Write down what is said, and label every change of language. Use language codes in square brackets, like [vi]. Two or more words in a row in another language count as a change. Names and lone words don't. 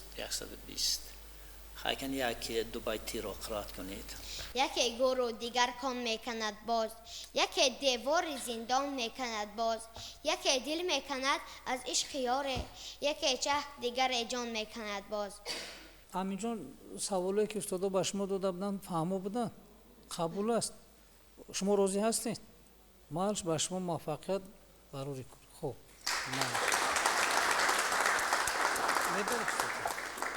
[fa] 120. خواهی یک دو بیتی را قرائت کنید. یکی گور دیگر کان میکند باز، یکی دیوار زندان میکند باز، یکی دل میکند از عشق یاره، یکی چه دیگر جان میکند باز. [tg] аминҷон саволое ки устодо ба шумо дода буданд фаҳмо буданд қабул аст шумо розӣ ҳастед малш ба шумо муваффақият барори кун хуб